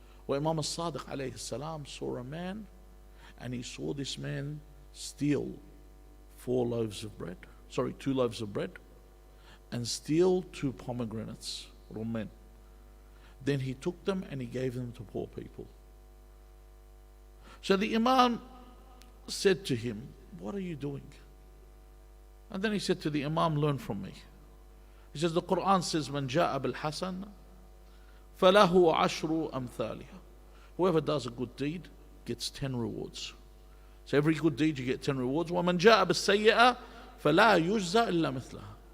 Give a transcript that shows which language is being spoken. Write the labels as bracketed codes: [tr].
[en] Where Imam as-Sadiq alayhi salam saw a man, and he saw this man steal 2 loaves of bread, and steal 2 pomegranates, rummen. Then he took them and he gave them to poor people. So the Imam said to him, what are you doing? And then he said to the Imam, learn from me. He says, the Quran says, [ar] من جاء بالحسن فله عشر أمثالها. [en] Whoever does a good deed gets 10 rewards. So every good deed you get 10 rewards. [ar] ومن جاء بالسيئة فلا يجزى إلا مثلها.